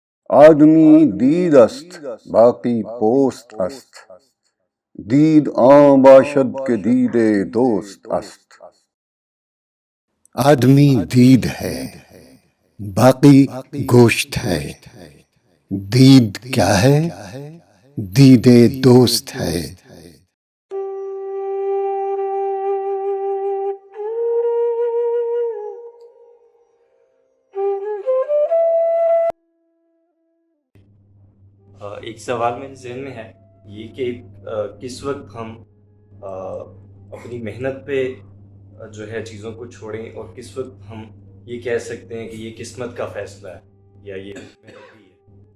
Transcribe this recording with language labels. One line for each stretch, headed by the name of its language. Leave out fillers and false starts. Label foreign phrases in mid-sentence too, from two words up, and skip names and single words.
Persian: آدمی دید است باقی پوست است، دید عام باشد که دید دوست است.
Urdu: آدمی دید ہے باقی گوشت ہے، دید کیا ہے؟ دید دوست ہے. ایک سوال میرے ذہن میں ہے یہ کہ کس وقت ہم اپنی محنت پہ جو ہے چیزوں کو چھوڑیں اور کس وقت ہم یہ کہہ سکتے ہیں کہ یہ قسمت کا فیصلہ ہے یا یہ محنت ہی ہے.